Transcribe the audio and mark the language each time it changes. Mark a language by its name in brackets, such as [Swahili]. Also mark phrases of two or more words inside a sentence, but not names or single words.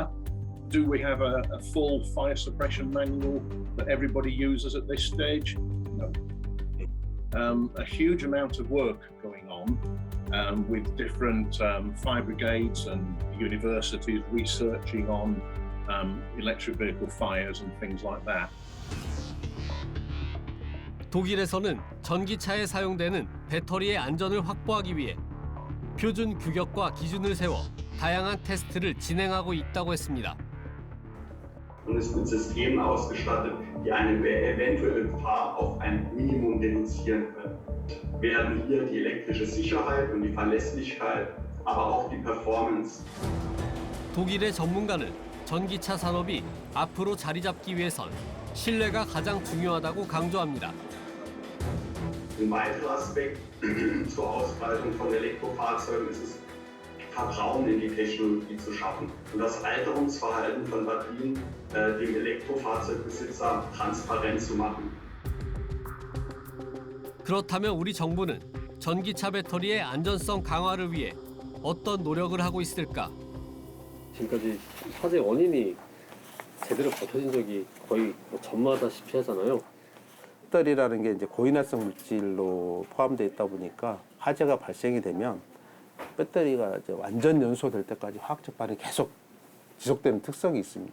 [English] Do we have a full fire suppression manual that everybody uses at this stage? No. A huge amount of work going on with different fire brigades and universities researching on electric vehicle fires and things like that. [Korean] 독일에서는 전기차에 사용되는 배터리의 안전을 확보하기 위해 표준 규격과 기준을 세워 다양한 테스트를 진행하고 있다고 했습니다. [German] Und ist mit Systemen ausgestattet, die eine eventuelle Gefahr auf ein Minimum reduzieren können. Werden hier die elektrische Sicherheit und die Verlässlichkeit, aber auch die Performance. [Korean] 독일의 전문가는 전기차 산업이 앞으로 자리 잡기 위해선 신뢰가 가장 중요하다고 강조합니다. [German] Ein weiterer Aspekt zur Ausbreitung von Elektrofahrzeugen ist es, Vertrauen in die Technologie zu schaffen und das Alterungsverhalten von Batterien dem Elektrofahrzeugbesitzer transparent zu machen. [Korean] 그렇다면 우리 정부는 전기차 배터리의 안전성 강화를 위해 어떤 노력을 하고 있을까? 지금까지 화재 원인이 제대로 밝혀진 적이 거의 전무하다시피 하잖아요. 배터리라는 게 이제 고인화성 물질로 포함되어 있다 보니까 화재가 발생이 되면 배터리가 이제 완전 연소될 때까지 화학적 반응이 계속 지속되는 특성이 있습니다.